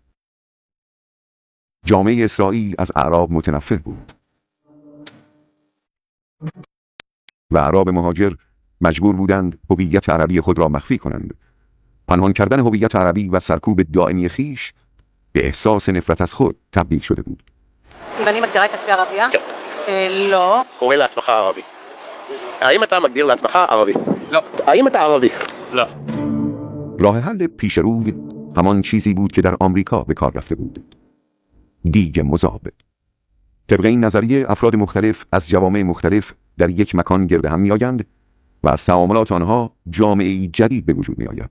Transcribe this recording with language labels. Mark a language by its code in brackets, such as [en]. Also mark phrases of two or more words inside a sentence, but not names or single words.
[fa] جامعه اسرائیل از اعراب متنفر بود و اعراب مهاجر مجبور بودند هویت عربی خود را مخفی کنند. پنهان کردن هویت عربی و سرکوب دائمی خیش به احساس نفرت از خود تبدیل شده بود. [he] ואני מגדירה את עצמי ערבייה? לא. קורא לעצמך ערבי. האם אתה מגדיר לעצמך ערבי? לא. האם אתה عربی؟ לא. [fa] راه حل پیش روی همان چیزی بود که در آمریکا به کار رفته بود: دیگ مذاب. طبق این نظریه افراد مختلف از جوامع مختلف در یک مکان گرد هم می‌آیند و از تعاملات آنها جامعه‌ای جدید به وجود می‌آید.